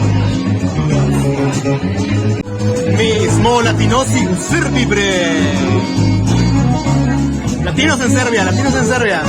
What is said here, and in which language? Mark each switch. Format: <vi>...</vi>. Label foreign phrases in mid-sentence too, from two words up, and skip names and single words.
<sr>Mi smo latinosi u Srbiji, bre!</sr> <es>Latinos en Serbia, latinos en Serbia.</es>